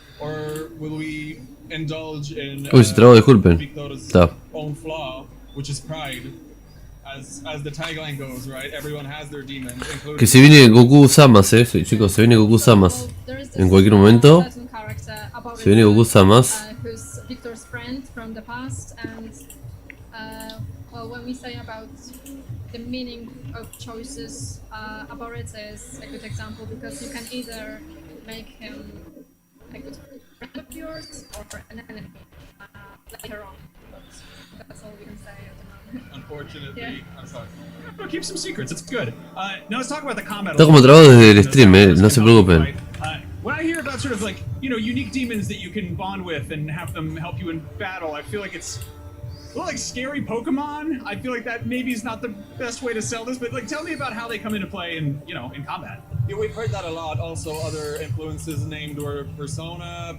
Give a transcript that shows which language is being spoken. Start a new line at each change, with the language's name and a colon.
English: Or will we indulge in Victor's own flaw, which is pride? As the tagline goes, right? Everyone has their demons, including...
Spanish: Que se viene Goku Samas, chicos, se viene Goku Samas. En cualquier momento se viene Goku Samas.
English: Who's Victor's friend from the past, and when we say about the meaning of choices, Aborete is a good example, because you can either make him a good friend of yours or an enemy later on. But that's all we can say at the moment. Unfortunately, yeah. I'm sorry. We'll keep some secrets, it's good. Now let's talk about the combat.
Spanish: Está como trabado desde el stream, no se preocupen.
English: When I hear about sort of unique demons that you can bond with and have them help you in battle, I feel like it's a little like scary Pokemon. I feel like that maybe is not the best way to sell this, but tell me about how they come into play in combat. Yeah, we've heard that a lot. Also, other influences named were Persona.